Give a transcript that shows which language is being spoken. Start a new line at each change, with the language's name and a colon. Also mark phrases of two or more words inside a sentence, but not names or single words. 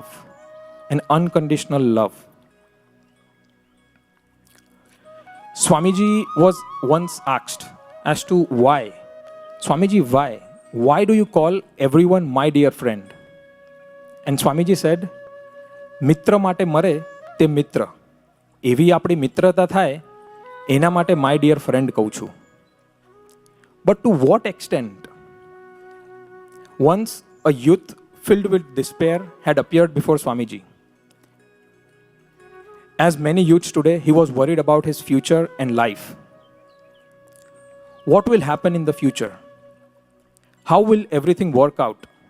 English: An unconditional love. Swamiji was once asked as to why. Swamiji, why? Why do you call everyone my dear friend? And Swamiji said,
Gujarati: મિત્ર માટે મરે તે મિત્ર. એવી આપણી મિત્રતા થાય એના માટે
English: my dear friend
Gujarati: કહું છું.
English: But to what extent? Once a youth filled with despair had appeared before Swamiji. As many youths today, he was worried about his future and life. What will happen in the future? How will everything work out?